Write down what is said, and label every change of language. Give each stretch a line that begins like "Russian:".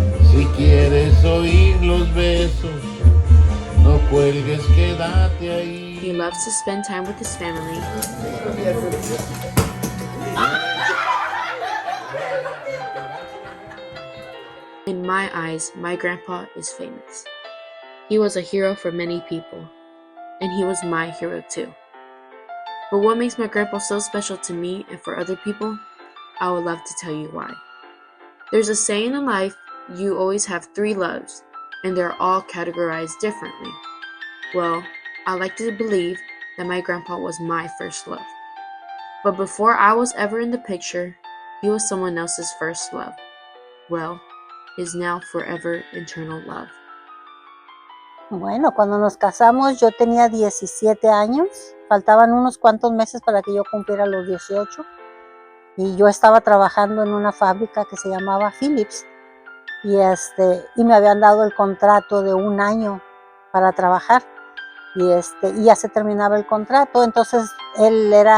Spanish: Si quieres oír los besos, no cuelgues, quédate ahí.
English: He loves to spend time with his family. In my eyes, my grandpa is famous. He was a hero for many people, and he was my hero too. But what makes my grandpa so special to me and for other people? I would love to tell you why. There's a saying in life, you always have 3 loves, and they're all categorized differently. Well, I like to believe that my grandpa was my first love. But before I was ever in the picture, he was someone else's first love. Well, his now forever eternal love.
Spanish: Bueno, cuando nos casamos yo tenía 17 años, faltaban unos cuantos meses para que yo cumpliera los 18 y yo estaba trabajando en una fábrica que se llamaba Philips y me habían dado el contrato de 1 año para trabajar y ya se terminaba el contrato, entonces él